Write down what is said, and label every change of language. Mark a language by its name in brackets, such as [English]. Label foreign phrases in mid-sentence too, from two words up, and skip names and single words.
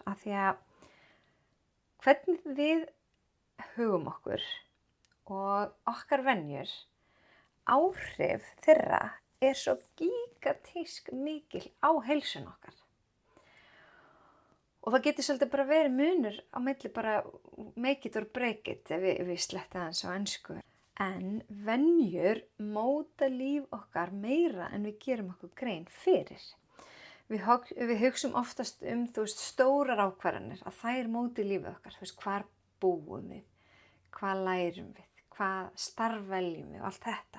[Icelandic] Af því að hvernig við hugum okkur og okkar venjur, áhrif þeirra svo gigantísk mikil á heilsun okkar. Og það getur svolítið bara verið munur á milli bara [English] make it or break it [Icelandic] ef við sletta aðeins á ensku. En venjur móta líf okkar meira en við gerum okkur grein fyrir. Við hugsum oftast stórar ákvarðanir að þær móti lífið okkar. Hvar búum við, hvað lærum við, hvað starf veljum við og allt þetta.